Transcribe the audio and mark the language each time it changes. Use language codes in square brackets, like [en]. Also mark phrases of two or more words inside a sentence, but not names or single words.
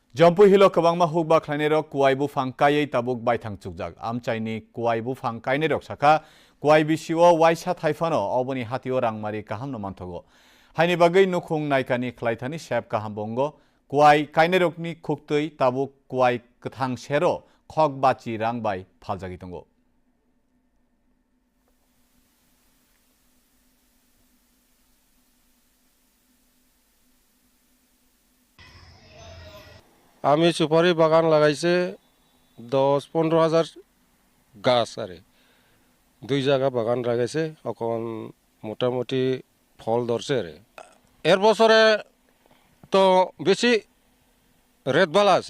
[trp] Jompu hilo kabangma hukba khlainero kuai bufang kayei tabuk baithang chukjak amchaini kuai bufang kainerok saka kuai bisio waisa thaifano oboni hatio rangmari kaham no manthogo haini bagai nukhung naikani khlaithani sep kaham bongo kuai kainerokni khuktui tabuk kuai kathang sero khok bachi rangbai phaljagi tongo [bn] আমি সুপারি বাগান লাগাইছে 10-15 হাজার গাছ আরে 2 জায়গা বাগান লাগাইছে এখন মোটামুটি ফল ধরছে রে এর বছরে তো বেশি রেট বালা আছে